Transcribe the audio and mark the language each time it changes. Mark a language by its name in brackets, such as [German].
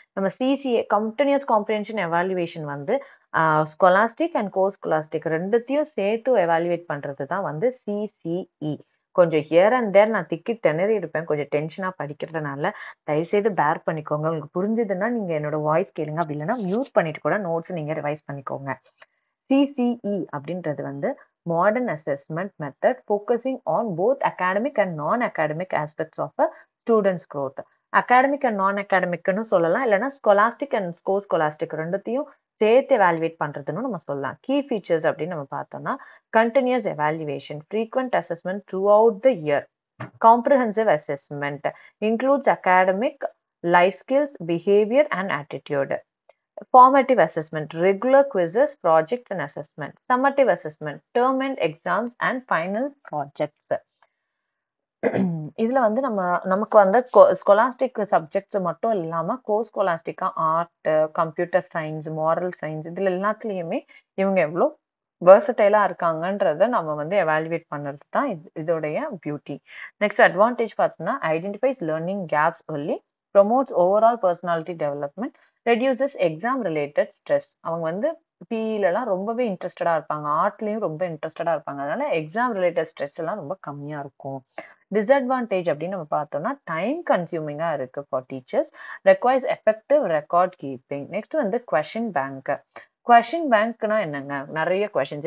[Tamil] நம்ம CCA continuous comprehension evaluation வந்து Scholastic and go Scholastic 2த்தையும் சேர்த்து எவாலுவேட் பண்றது தான் வந்து சிசிஇ. கொஞ்சம் ஹியர் அண்ட் தேர் நான் திக்கி திணறி இருப்பேன். கொஞ்சம் டென்ஷனா படிக்கிறதுனால. தயவுசெய்து பேர் பண்ணிக்கோங்க. உங்களுக்கு புரிஞ்சதுன்னா நீங்க என்னோட வாய்ஸ் கேளுங்க. அப்படி இல்லன்னா மியூட் பண்ணிட்டு கூட நோட்ஸ் நீங்க ரிவைஸ் பண்ணிக்கோங்க. சிசிஇ அப்படின்றது வந்து [English] modern assessment method focusing on both academic and non-academic aspects of a student's growth. [Tamil] Academic and non-academicனு சொல்லலாம், இல்லைன்னா scholastic and co-scholastic ரெண்டுத்தையும் சேர்த்து evaluate பண்றதுன்னு நம்ம சொல்லலாம். [English] Key features [Tamil] அப்படின்னு நம்ம பார்த்தோம்னா [English] continuous evaluation, frequent assessment throughout the year. Comprehensive assessment includes academic, life skills, behavior, and attitude. Formative assessment, regular quizzes, projects, and assessment. Summative assessment, term end exams and final projects. [Tamil] இதுல வந்து நமக்கு வந்து Scholastic subjects மட்டும் இல்லாம ஸ்கொலாஸ்டிக்கா art, computer science, moral science இதுல எல்லாத்துலயுமே இவங்க எவ்வளோ வெர்சடைலா இருக்காங்கன்றத நம்ம வந்து எவாலுவேட் பண்றது தான் இதோடைய பியூட்டி. [English] Next advantage பார்த்தோம்னா identifies learning gaps early, promotes overall personality development, reduces exam related stress. [Tamil] அவங்க வந்து பிஇலலாம் ரொம்பவே இன்ட்ரெஸ்டடா இருப்பாங்க, ஆர்ட்லயும் ரொம்ப இன்ட்ரெஸ்டடா இருப்பாங்க, அதனால எக்ஸாம் ரிலேட்டட் ஸ்ட்ரெஸ் எல்லாம் ரொம்ப கம்மியா இருக்கும். [English] disadvantage [Tamil] அப்படின்னு நம்ம பார்த்தோம்னா [English] Time கன்சியூமிங்கா இருக்கு for teachers, requires effective record keeping. [Tamil] Next வந்து கொஷின் பேங்க். கொஷின் பேங்க்னா என்னங்க, நிறைய கொஷின்ஸ்.